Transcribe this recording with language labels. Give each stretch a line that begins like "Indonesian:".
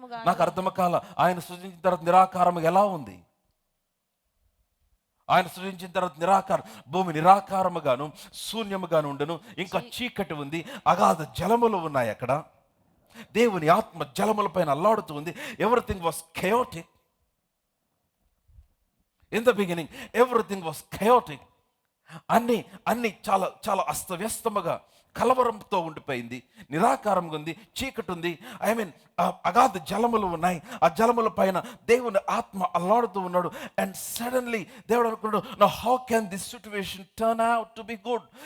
Telugu: నాకు అర్థం కాల, ఆయన సృజించిన తర్వాత నిరాకారముగా ఎలా ఉంది? ఆయన సృజించిన తర్వాత భూమి నిరాకారముగాను శూన్యముగాను ఉండను. ఇంకా చీకటి ఉంది, అగాధ జలములు ఉన్నాయి అక్కడ. దేవుని ఆత్మ జలముల పైన అల్లాడుతూ ఉంది.
English: Everything was chaotic. In the beginning everything was chaotic.
Telugu: అన్ని చాలా చాలా అస్తవ్యస్తముగా కలవరంతో ఉండిపోయింది. నిరాకారంగా ఉంది, చీకటి ఉంది. అగాధ జలములు ఉన్నాయి. ఆ జలముల పైన దేవుని ఆత్మ అల్లాడుతూ ఉన్నాడు.
English: and suddenly
Telugu: దేవుడు అనుకున్నాడు,
English: Now how can this situation turn out to be good?